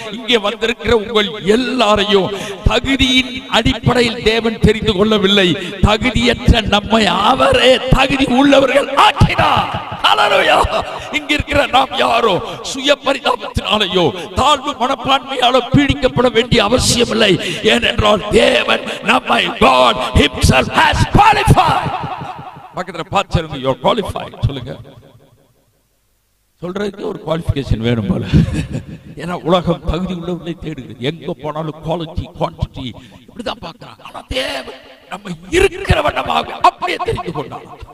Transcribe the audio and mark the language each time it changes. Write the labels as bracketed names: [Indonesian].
[Tamil] இங்கே வந்திருக்கிற உங்கள் எல்லாரையும் தகுதியின் அடிப்படையில் தேவன் தெரிந்து கொள்ளவில்லை. தகுதியற்ற நம்மை அவரே தகுதி உள்ளவர்கள் ஆக்கினார். ஹல்லேலூயா. இங்க இருக்கிற நாம் யாரோ சுய பரிதாபத்தினாலேயோ தாழ்வு மனப்பான்மையாலோ பீடிக்கப்பட வேண்டிய அவசியம் இல்லை. ஏனென்றால் தேவன் நம்மை [English] God himself has qualified. [Tamil] பக்கத்துல பார்த்து சொல்லுங்க, [English] you are qualified [Tamil] சொல்லுங்க. சொல்றதுக்கு ஒரு குவாலிஃபிகேஷன் வேணும் போல. ஏன்னா உலகம் தகுதி உள்ளவர்களை தேடுகிறது. எங்க போனாலும் குவாலிட்டி குவான்டிட்டி இப்படிதான் பார்க்கிறாங்க. ஆனா தேவன் நம்ம இருக்கிற வண்ணமாக அப்படியே தெரிந்து கொண்டார்.